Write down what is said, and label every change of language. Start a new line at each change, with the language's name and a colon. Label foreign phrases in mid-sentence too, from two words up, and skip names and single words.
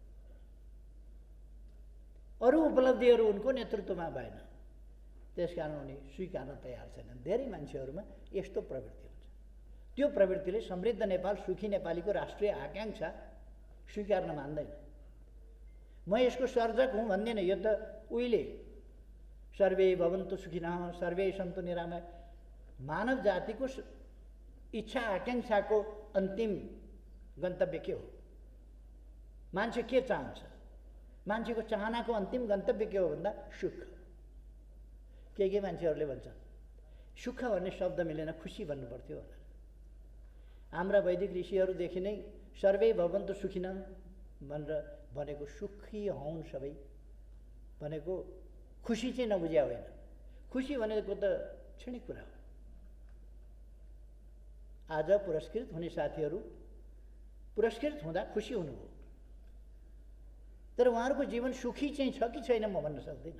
Nepali: अरू उपलब्धिहरू उनको नेतृत्वमा भएन, त्यसकारण उनी स्वीकार्न तयार छैनन्। धेरै मान्छेहरूमा यस्तो प्रवृत्ति हुन्छ। त्यो प्रवृत्तिले समृद्ध नेपाल, सुखी नेपालीको राष्ट्रिय आकांक्षा स्वीकार्न मान्दैन। म यसको सर्जक हुँ भन्दैन, यो त उहिले
Sanskrit: सर्वे भवन्तु सुखिनः सर्वे सन्तु निरामय,
Nepali: मानव जातिको इच्छा आकांक्षाको अन्तिम गन्तव्य के हो? मान्छे के चाहन्छ? मान्छेको चाहनाको अन्तिम गन्तव्य के हो भन्दा सुख। के मान्छेहरूले भन्छन् सुख भन्ने शब्द मिलेन, खुसी भन्नु पर्थ्यो होला। हाम्रा वैदिक ऋषिहरूदेखि नै
Sanskrit: सर्वे भवन्तु सुखिनः
Nepali: भनेर भनेको सुखी हौन् सबै भनेको खुसी चाहिँ नबुझ्या होइन। खुसी भनेको त क्षणिक कुरा हो। आज पुरस्कृत हुने साथीहरू पुरस्कृत हुँदा खुसी हुनुभयो, तर उहाँहरूको जीवन सुखी चाहिँ छ कि छैन म भन्न सक्दिनँ।